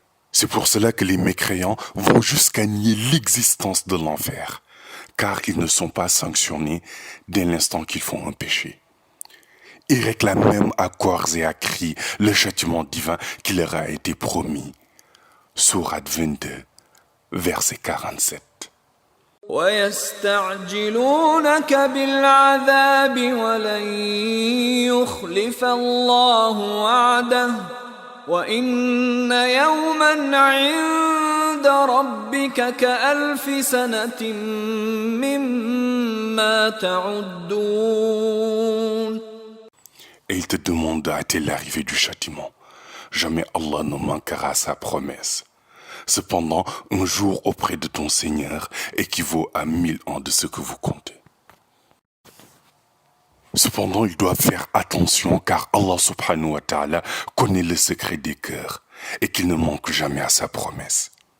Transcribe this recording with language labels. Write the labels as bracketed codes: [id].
[fr] C'est pour cela que les mécréants vont jusqu'à nier l'existence de l'enfer, car ils ne sont pas sanctionnés dès l'instant qu'ils font un péché. Ils réclament même à corps et à cris le châtiment divin qui leur a été promis. Sourate 22, verset 47. [ar] ويستعجلونك بالعذاب ولن يخلف الله وعده وإن يوما عند ربك كألف سنة مما تعدون. [fr] Et il te demande de hâter l'arrivée du châtiment. Jamais Allah ne manquera à sa promesse. Cependant, un jour auprès de ton Seigneur équivaut à 1000 ans de ce que vous comptez. Cependant, ils doivent faire attention car Allah subhanahu wa ta'ala connaît le secret des cœurs et qu'il ne manque jamais à sa promesse.